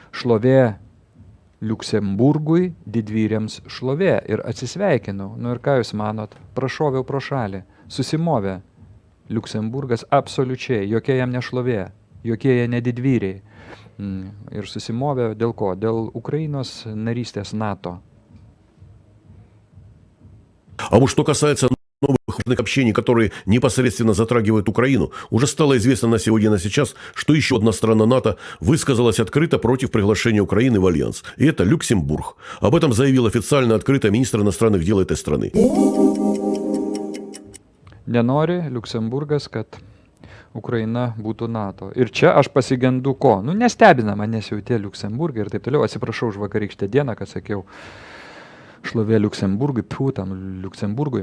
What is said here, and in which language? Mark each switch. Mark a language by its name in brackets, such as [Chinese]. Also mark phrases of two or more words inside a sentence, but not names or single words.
[Lithuanian] šlovė Liuksemburgui, didvyriams šlovė. Ir atsisveikinau. Nu ir ką jūs manot? Prašoviau pro šalį. Susimovė Liuksemburgas absoliučiai. Jokie jam nešlovė. Jokie jie nedidvyriai. Ir susimovė dėl ko? Dėl Ukrainos нарystės НАТО. [Russian] А вот что касается новых общений, которые непосредственно затрагивают Украину, уже стало известно на сегодня и на сейчас, что еще одна страна НАТО высказалась открыто против приглашения Украины в Альянс. И это Люксембург. Об этом заявил официально открыто министр иностранных дел этой страны. [Lithuanian] Nenori Liuksemburgas, kad Ukraina būtų NATO. Ir čia aš pasigendu ko? Nu, nestebina manęs jau tie Liuksemburgai ir taip toliau. Atsiprašau už vakarykštę dieną, kad sakiau šlovė Liuksemburgui, tam Liuksemburgui.